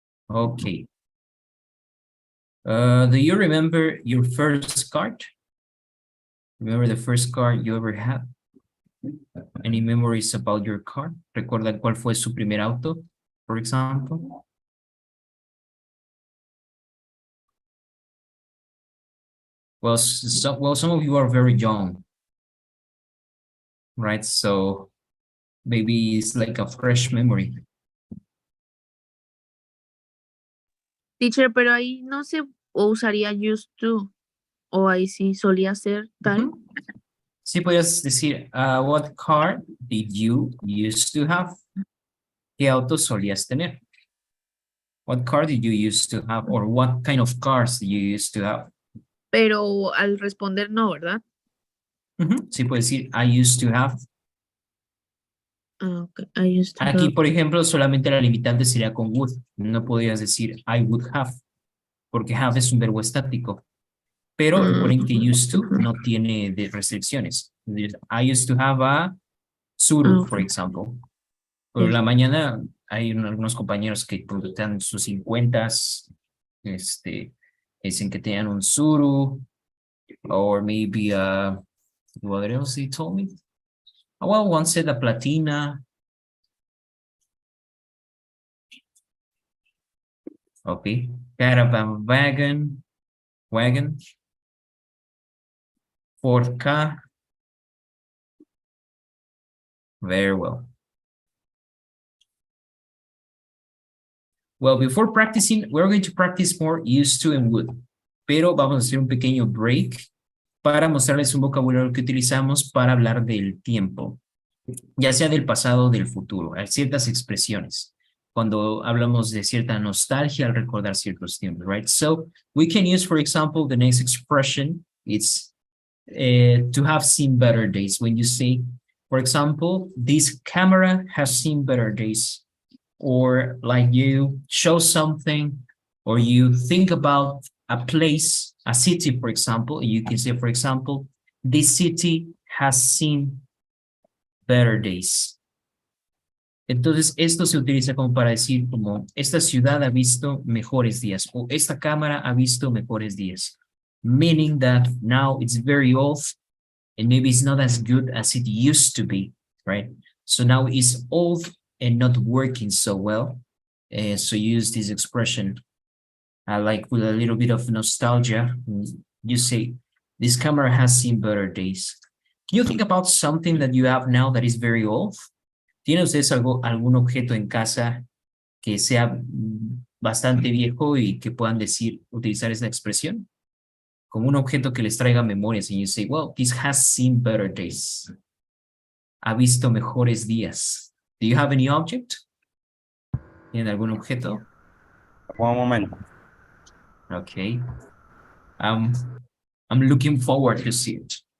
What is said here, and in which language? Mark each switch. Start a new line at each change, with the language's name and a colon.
English: Okay. Do you remember your first card? Remember the first card you ever had? Any memories about your car?
Spanish: ¿Recuerdan cuál fue su primer auto,
English: for example? Well, some of you are very young, right? So maybe it's like a fresh memory.
Spanish: Teacher, pero ahí no se usaría used to. O ahí sí solía ser tal. Sí, podrías decir,
English: what car did you used to have?
Spanish: ¿Qué auto solías tener?
English: What car did you used to have? Or what kind of cars did you used to have?
Spanish: Pero al responder no, ¿verdad? Sí, puedes decir,
English: I used to have. Okay. I used to
Spanish: Aquí,
English: have.
Spanish: por ejemplo, solamente la limitante sería con would. No podrías decir I would have, porque have es un verbo estático. Pero recuerden que used to no tiene de restricciones.
English: I used to have a Tsuru, for example.
Spanish: Por la mañana hay algunos compañeros que cuando están sus 50s, dicen que tenían un Tsuru,
English: or maybe what else he told me? Well, one said a Platina. Okay, caravan wagon, Ford car. Very well. Well, before practicing, we're going to practice more used to and would.
Spanish: Pero vamos a hacer un pequeño break para mostrarles un vocabulario que utilizamos para hablar del tiempo, ya sea del pasado o del futuro. Hay ciertas expresiones cuando hablamos de cierta nostalgia al recordar ciertos tiempos, right?
English: So we can use, for example, the next expression. It's to have seen better days. When you say, for example, this camera has seen better days. Or like you show something, or you think about a place, a city, for example, you can say, for example, this city has seen better days.
Spanish: Entonces, esto se utiliza como para decir como, esta ciudad ha visto mejores días, o esta cámara ha visto mejores días.
English: Meaning that now it's very old, and maybe it's not as good as it used to be, right? So now it's old and not working so well. So use this expression like with a little bit of nostalgia. You say, this camera has seen better days. Can you think about something that you have now that is very old?
Spanish: ¿Tienen ustedes algún objeto en casa que sea bastante viejo y que puedan decir, utilizar esta expresión? Como un objeto que les traiga memorias,
English: and you say, well, this has seen better days.
Spanish: Ha visto mejores días.
English: Do you have any object?
Spanish: ¿Tienen algún objeto?
English: One moment. Okay. I'm looking forward to see it.